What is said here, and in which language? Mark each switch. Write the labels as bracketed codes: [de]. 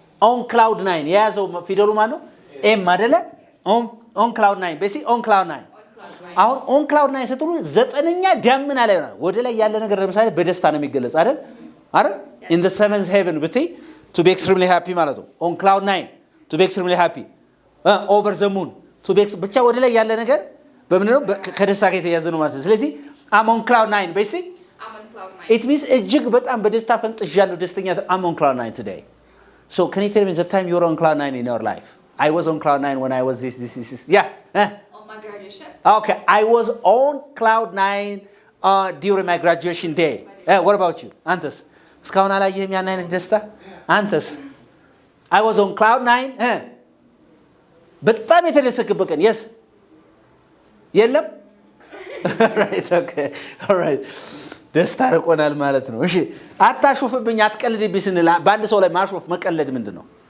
[en] on cloud 9 [am] የያዘው ፊደሉ ማን ነው m አይደለ on cloud 9 በሲ on cloud 9 አሁን on cloud 9 ስትሉ ዘጠነኛ ደመና ላይ ነው ወደ ላይ ያለ ነገር ለምሳሌ በደስታ ነው የሚገለጽ አይደል [en] in the seventh heaven ብትይ to be extremely happy ማለት ነው on cloud 9 to be extremely happy over the moon to be [am] ብቻ ወደ ላይ ያለ ነገር በምን ነው ከደስታ ጋር የተያዘ ነው ማለት ነው [en] ስለዚህ I'm on cloud 9 basically I'm on cloud 9. it means [am] እጅግ በጣም በደስታ ፈንጥዣለሁ ደስተኛ [en] I'm on cloud 9 today so can you tell me the time you were on cloud 9 in your life I was on cloud 9 when I was this yeah On my graduation. okay I was on cloud 9 during my graduation day what about you [am] አንተስ እስካሁን አላየህም ያን አይነት ደስታ አንተስ I was on cloud 9 በጣም የተደሰክበት ቀን yes የለም right okay all right ደስታ ርቆናል ማለት ነው እሺ አታሹፍብኝ አትቀልድብኝ ስንል በአንድ ሰው ላይ ማሾፍ መቀለድ ምንድነው